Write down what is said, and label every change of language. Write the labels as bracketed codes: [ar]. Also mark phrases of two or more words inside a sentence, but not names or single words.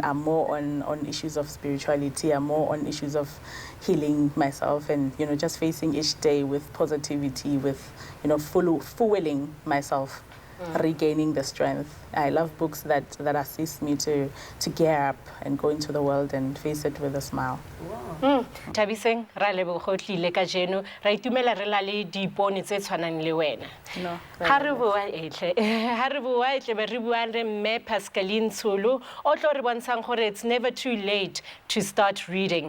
[en] I'm more on issues of spirituality. I'm more on issues of healing myself and, just facing each day with positivity, with, fueling myself, regaining the strength. I love books that assist me to gear up and go into the world and face it with a smile. [tn] Nthabiseng, ra Lebo go tlile ka jeno, ra itumela re la le dipone tse tshwanang le wena. [en] No. [tn] Ha re bua etle be re bua le mme Pascalina Tsolo, o tlo re bontshang gore [en] it's never too late to start reading.